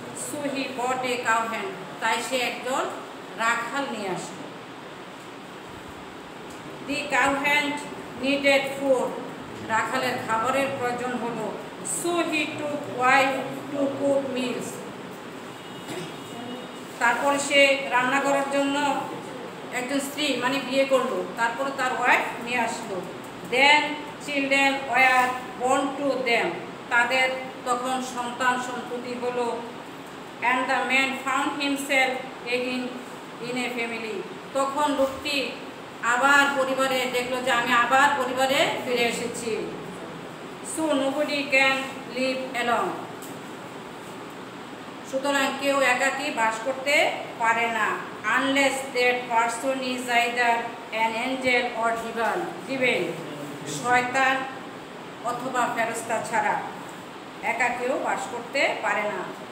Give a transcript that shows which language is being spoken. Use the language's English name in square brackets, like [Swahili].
[English] So he bought a cow hand. [Bangla] তাই সে একজন রাখাল নিয়ে আসলো। [English] The cow hand needed food. [Bangla] রাখালের খাবারের প্রয়োজন হলো। [English] So he took wife to cook meals. [Bangla] তারপর সে রান্না করার জন্য একজন স্ত্রী মানে বিয়ে করলো। তারপর তার ওয়াইফ নিয়ে আসলো। [English] Then children were born to them. [Bangla] তাদের তখন সন্তান সন্ততি হলো। [English] And the man found himself again in a family. [Bangla] তখন লোকটি আবার পরিবারে দেখলো যে আমি আবার পরিবারে ফিরে এসেছি। [English] So nobody can live alone. [Bangla] সুতরাং কেউ একাকী বাস করতে পারে না, [English] unless that person is either an angel or devil, [Bangla] শয়তান অথবা ফেরেশতা ছাড়া একা কেউ বাস করতে পারে না।